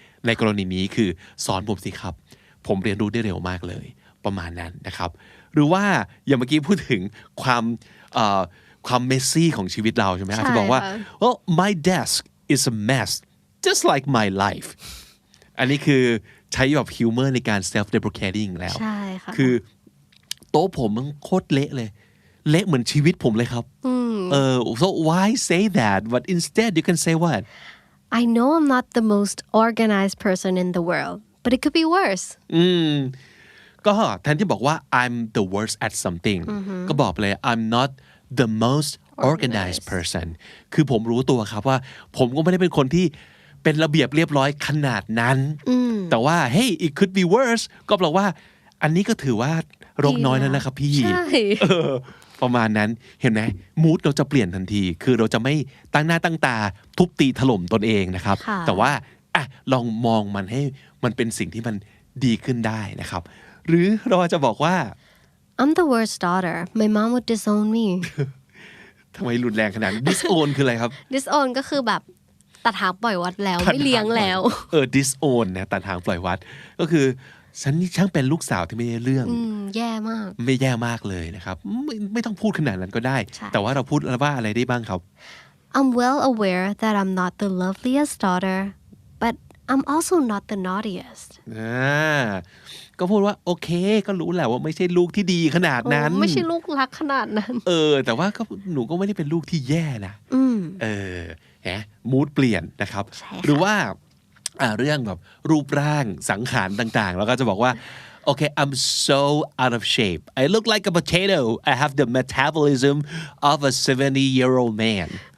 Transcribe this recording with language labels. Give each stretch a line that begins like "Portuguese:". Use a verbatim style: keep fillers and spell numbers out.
Thai: ในกรณีนี้คือสอนผมสิครับผมเรียนรู้ได้เร็วมากเลยประมาณนั้นนะครับหรือว่าอย่างเมื่อกี้พูดถึงความเอ่อความเมสซี่ของชีวิตเราใช่ไหมอาจจะบอกว่า
English: well my desk is a mess just like my life
Thai: อันนี้คือใช้แบบฮิวเมอร์ในการ self deprecating แล้ว ใช่ค่ะ คือโต๊ะผมมันโคตรเละเลยเละเหมือนชีวิตผมเลยครับเออ
English: so why say that but instead you can say what I know I'm not the most organized person in the world but it could be worse
Thai: อืมก็แทนที่บอกว่า
English: I'm the worst at something
Thai: ก็บอกเลย
English: I'm not the most organized person
Thai: คือผมรู้ตัวครับว่าผมก็ไม่ได้เป็นคนที่เป็นระเบียบเรียบร้อยขนาดนั้นแต่ว่า
English: hey it could be worse
Thai: ก็แปลว่าอันนี้ก็ถือว่ารกน้อยแล้วนะครับพี่ ใช่ ประมาณนั้นเห็นไหมมูดเราจะเปลี่ยนทันทีคือเราจะไม่ตั้งหน้าตั้งตาทุบตีถล่มตนเองนะครับแต่ว่าอ่ะลองมองมันให้มันเป็นสิ่งที่มันดีขึ้นได้นะครับหรือเราจะบอกว่า
English: I'm the worst daughter my mom would disown me
Thai: ทำไมรุนแรงขนาด disown คืออะไรครับ disown ก็คือแบบตัดหางปล่อยวัดแล้วไม่เลี้ยงแล้ว เออ disown นะตัดหางปล่อยวัดก็คือฉันนี่ช่างเป็นลูกสาวที่ไม่ได้เรื่อง อืมแย่มาก ไม่แย่มากเลยนะครับไม่ไม่ต้องพูดขนาดนั้นก็ได้แต่ว่าเราพูดว่าอะไรได้บ้างครับ
English: I'm well aware that I'm not the loveliest daughter but I'm also not the naughtiest
Thai: อ่าก็พูดว่าโอเคก็รู้แหละว่าไม่ใช่ลูกที่ดีขนาดนั้น ไม่ใช่ลูกรักขนาดนั้น เออแต่ว่าก็หนูก็ไม่ได้เป็นลูกที่แย่นะ อืม เออฮะมูดเปลี่ยนนะครับหรือว่าอ่าเรื่องแบบรูปร่างสังขารต่างๆแล้วก็จะบอกว่าโอเค
English: I'm so out of shape I look like a potato I have the metabolism of a seventy year old man